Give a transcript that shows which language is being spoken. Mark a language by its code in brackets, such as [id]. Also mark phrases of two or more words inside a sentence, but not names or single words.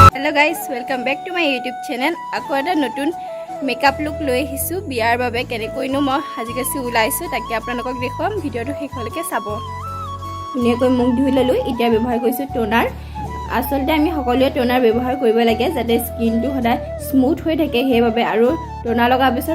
[en] hello guys welcome back to my YouTube channel [as] आको এটা নতুন মেকআপ লুক লৈ আহিছো বিয়াৰ বাবে কেনেকৈনো মই হাজিকাছি উলাইছো তাকে আপোনালোকক দেখুৱাম ভিডিওটো শেষলৈকে চাব ধুনীয়াকৈ মুখ ধুই ললো এতিয়া ব্যৱহাৰ কৰিছো টোনাৰ আসলতে আমি সকলোৱে টোনাৰ ব্যৱহাৰ কৰিব লাগে যাতে স্কিনটো সদায় স্মুথ হৈ থাকে হেবাবে আৰু টোনাৰ লগাৰ পিছত